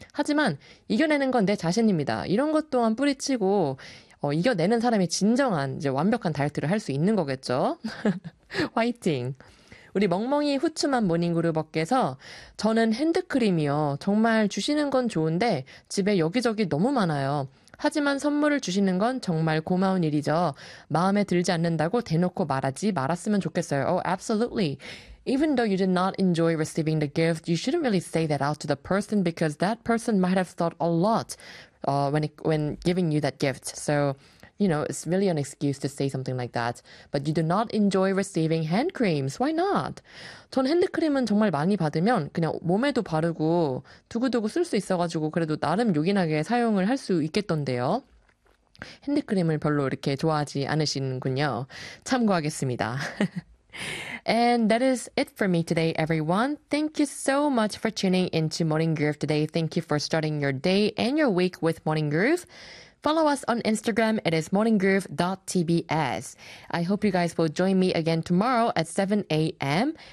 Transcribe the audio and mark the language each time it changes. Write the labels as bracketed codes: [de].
[ko] 하지만 이겨내는 건내 자신입니다. 이런 것 또한 뿌리치고 이겨내는 사람이 진정한 이제 완벽한 다이어트를 할수 있는 거겠죠. 화이팅. 우리 멍멍이 후추맛 모닝그룹께서 저는 핸드크림이요. 정말 주시는 건 좋은데 집에 여기저기 너무 많아요. 하지만 선물을 주시는 건 정말 고마운 일이죠. 마음에 들지 않는다고 대놓고 말하지 말았으면 좋겠어요. [en] Oh, absolutely. Even though you did not enjoy receiving the gift, you shouldn't really say that out to the person because that person might have thought a lot, when giving you that gift. So, you know, it's really an excuse to say something like that. But you do not enjoy receiving hand creams. Why not? [ko] 전 핸드크림은 정말 많이 받으면 그냥 몸에도 바르고 두고두고 쓸수 있어가지고 그래도 나름 요긴하게 사용을 할수 있겠던데요. 핸드크림을 별로 이렇게 좋아하지 않으시는군요. 참고하겠습니다. [en] And that is it for me today, everyone. Thank you so much for tuning into Morning Groove today. Thank you for starting your day and your week with Morning Groove. Follow us on Instagram. It is morninggroove.tbs. I hope you guys will join me again tomorrow at 7 a.m.